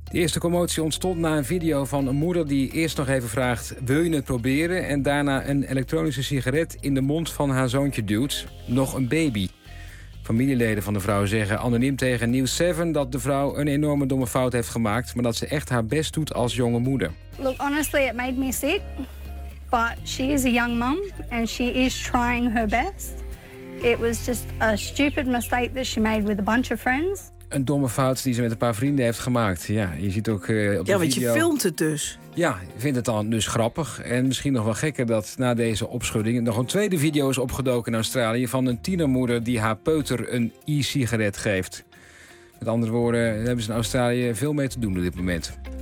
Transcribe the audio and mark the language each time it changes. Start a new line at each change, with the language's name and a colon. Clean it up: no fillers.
Dutch: De eerste commotie ontstond na een video van een moeder die eerst nog even vraagt: wil je het proberen? En daarna een elektronische sigaret in de mond van haar zoontje duwt. Nog een baby. Familieleden van de vrouw zeggen anoniem tegen News 7 dat de vrouw een enorme domme fout heeft gemaakt, maar dat ze echt haar best doet als jonge moeder.
English: Look, honestly, it made me sick. But she is a young mom and she is trying her best. It was just a stupid mistake that she made with a bunch of friends.
Dutch: Een domme fout die ze met een paar vrienden heeft gemaakt. Ja, je ziet ook op de video. Ja, want je filmt het dus. Ja, ik vind het dan dus grappig. En misschien nog wel gekker dat na deze opschudding nog een tweede video is opgedoken in Australië van een tienermoeder die haar peuter een e-sigaret geeft. Met andere woorden, daar hebben ze in Australië veel mee te doen op dit moment.